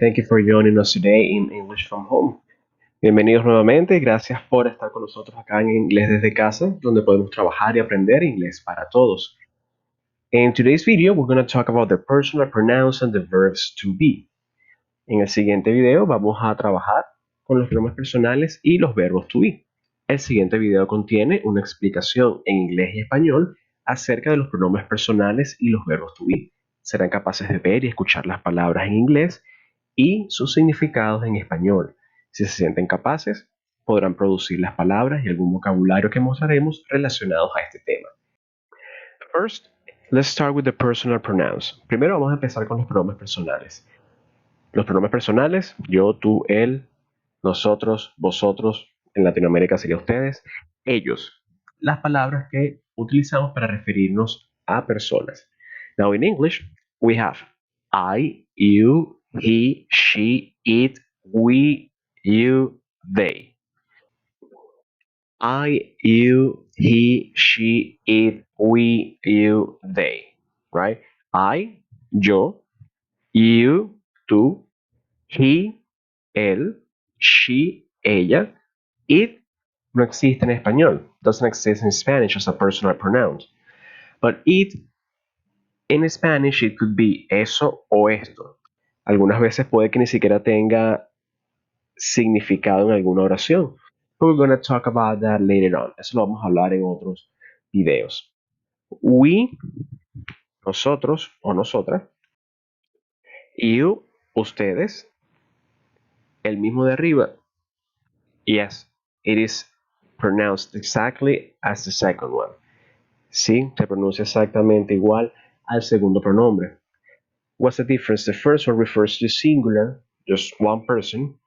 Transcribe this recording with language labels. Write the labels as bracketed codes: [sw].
[en] Thank you for joining us today in English from Home. [es] Bienvenidos nuevamente y gracias por estar con nosotros acá en Inglés desde casa, donde podemos trabajar y aprender inglés para todos. [en] In today's video, we're going to talk about the personal pronouns and the verbs to be. [es] En el siguiente video vamos a trabajar con los pronombres personales y los verbos to be. El siguiente video contiene una explicación en inglés y español acerca de los pronombres personales y los verbos to be. Serán capaces de ver y escuchar las palabras en inglés y sus significados en español. Si se sienten capaces, podrán producir las palabras y algún vocabulario que mostraremos relacionados a este tema. [en] First, let's start with the personal pronouns. [es] Primero vamos a empezar con los pronombres personales. Los pronombres personales, yo, tú, él, nosotros, vosotros, en Latinoamérica sería ustedes, ellos. Las palabras que utilizamos para referirnos a personas. [en] Now in English, we have I, you, he, she, it, we, you, they. I, you, he, she, it, we, you, they. Right? I, yo, you, tú, he, él, she, ella. [es] It no existe en español. [en] Doesn't exist in Spanish as a personal pronoun. But it, in Spanish, it could be [es] eso o esto. Algunas veces puede que ni siquiera tenga significado en alguna oración. [en] But we're going to talk about that later on. [es] Eso lo vamos a hablar en otros videos. We, nosotros o nosotras. You, ustedes. El mismo de arriba. [en] Yes, it is pronounced exactly as the second one. [es] Sí, se pronuncia exactamente igual al segundo pronombre. [en] What's the difference? The first one refers to singular, just one person.